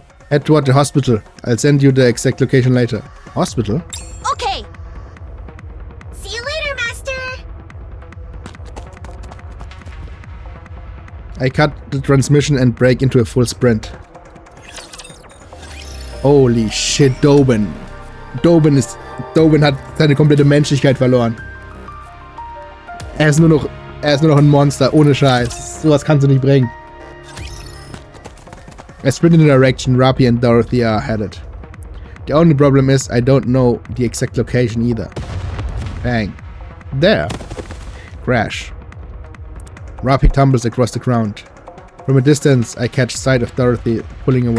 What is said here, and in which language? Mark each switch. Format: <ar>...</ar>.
<en>Head toward the hospital. I'll send you the exact location later. Hospital? Okay, I cut the transmission and break into a full sprint. Holy shit, Doben.</en> <de>Doben hat seine komplette Menschlichkeit verloren. Er ist nur noch ein Monster, ohne Scheiß. Sowas kannst du nicht bringen.</de> <en>I sprint in the direction Rapi and Dorothy are headed. The only problem is I don't know the exact location either. Bang. There. Crash. Rapi tumbles across the ground. From a distance, I catch sight of Dorothy pulling away.</en>